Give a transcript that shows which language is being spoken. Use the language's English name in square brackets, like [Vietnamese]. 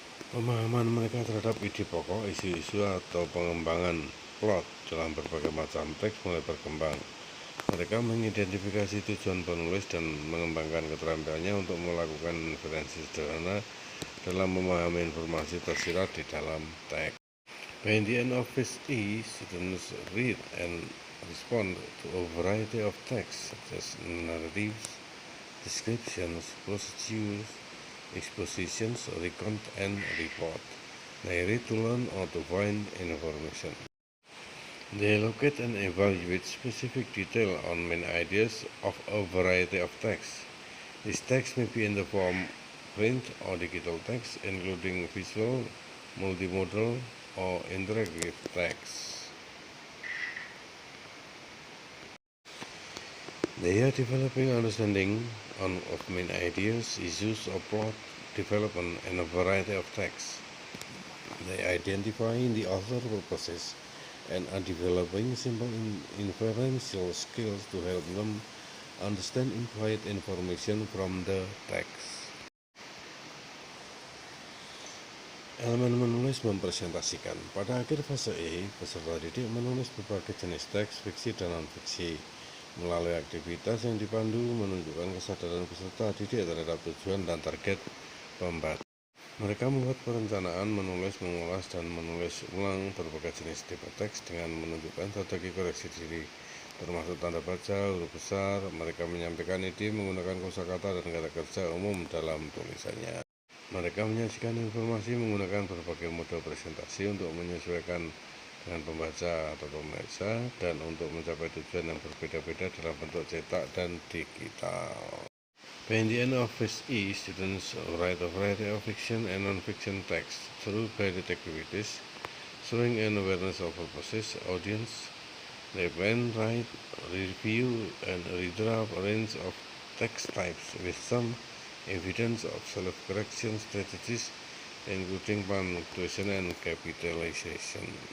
[Indonesian] Pemahaman mereka terhadap ide pokok, isu-isu, atau pengembangan plot dalam berbagai macam teks mulai berkembang. Mereka mengidentifikasi tujuan penulis dan mengembangkan keterampilannya untuk melakukan inferensi sederhana dalam memahami informasi tersirat di dalam teks. [English] By the end of phase E, students read and respond to a variety of texts such as narratives, descriptions, procedures, expositions, recount, and report. They read to learn or to find information. They locate and evaluate specific detail on main ideas of a variety of texts. These texts may be in the form print or digital text, including visual, multimodal, or interactive text. They are developing understanding of main ideas, issues, or plot development in a variety of texts. They identify the author purposes and are developing simple inferential skills to help them understand implied information from the text. [Indonesian] Elemen menulis mempresentasikan. Pada akhir fase E, peserta didik menulis berbagai jenis teks, fiksi dan non-fiksi. Melalui aktivitas yang dipandu, menunjukkan kesadaran peserta didik terhadap tujuan dan target pembaca. Mereka membuat perencanaan, menulis, mengulas, dan menulis ulang berbagai jenis tipe teks dengan menunjukkan strategi koreksi diri, termasuk tanda baca, huruf besar. Mereka menyampaikan ide menggunakan kosakata dan kata kerja umum dalam tulisannya. Mereka menyajikan informasi menggunakan berbagai mode presentasi untuk menyesuaikan dengan pembaca atau pemirsa dan untuk mencapai tujuan yang berbeda-beda dalam bentuk cetak dan digital. [English] By the end of phase E, students write a variety of fiction and non-fiction texts through guided activities, showing an awareness of purposes, audience. They plan, write, review, and redraft a range of text types with some evidence of self-correction strategies, including punctuation and capitalization.